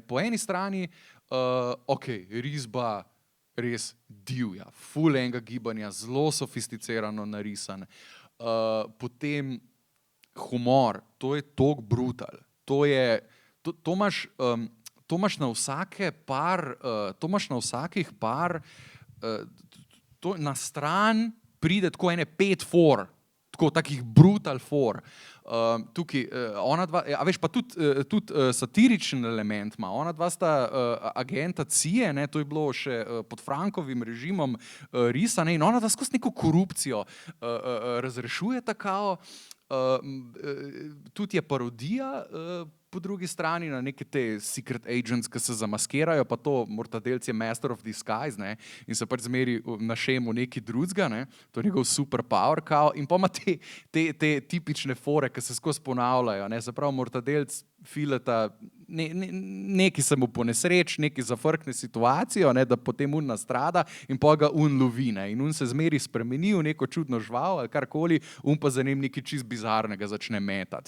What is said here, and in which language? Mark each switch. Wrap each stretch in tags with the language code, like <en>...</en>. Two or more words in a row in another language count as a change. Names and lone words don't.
<sl>Po eni strani, risba res divja, ful enega gibanja, zelo sofisticirano narisan, potem humor, to je tok brutal, to imaš na vsake par, to na stran pride tako ene 5 for, tako takih brutal for. Tukaj, ona dva, a veš, pa tudi satiričen element ima. Ona dva sta agenta CIA, ne, to je bilo še pod Frankovim režimom risane in ona dva skozi neko korupcijo razrešuje takao. Tudi je parodija po drugi strani na neke te</sl> <en>secret agents,</en> <sl>ki se zamaskirajo, pa to Mortadelc je</sl> <en>master of disguise,</en> <sl>ne, in se pač zmeri na šemu neki drugega, ne, to je njegov superpower, kao, in pa ima te tipične fore, ki se skozi ponavljajo, ne, se pravi Mortadelc fileta, neki se mu ponesreč, neki zafrkne situacijo, ne, da potem un nastrada in pa ga un lovi, ne, in un se zmeri spremeni v neko čudno žival ali karkoli, un pa za njim nekaj čist bizarnega začne metati.</sl>